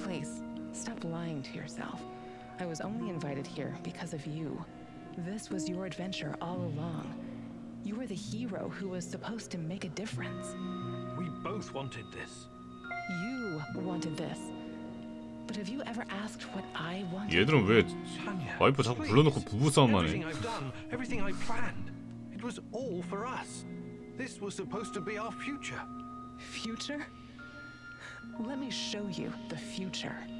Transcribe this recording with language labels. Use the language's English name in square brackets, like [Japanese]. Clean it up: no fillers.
[English] Please, stop lying to yourself. I was only invited here because of you. This was your adventure all along. You were the hero who was supposed to make a difference. We both wanted this. You wanted this. But have you ever asked what I wanted? [Korean] 얘들은 왜 와이프 자꾸 불러놓고 부부싸움만 해? [English] Everything I've done, everything I planned, it was all for us. This was supposed to be our future. Future? Let me show you the future.